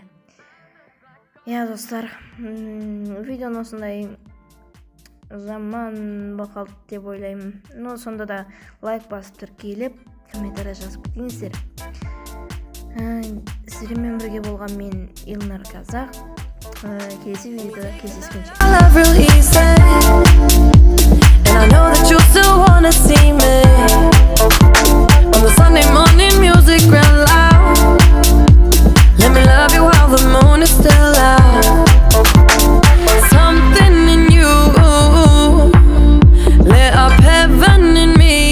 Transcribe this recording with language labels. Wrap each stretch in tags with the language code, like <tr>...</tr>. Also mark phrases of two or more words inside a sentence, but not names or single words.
<kk>Достар, видеоны осындай жаман бақалды деп ойлаймын. Сонда да лайк басып тіркеліп, комментарий жазып кетіңіздер. Сіздермен бірге болған мен Илнар Казақ. Келесі видеода кездескенше.</kk> <en>I love real easy, and I know that you still wanna see me on the Sunday morning music real loud. Let me love you while the moon is still out. Something in you lit up heaven in me.</en>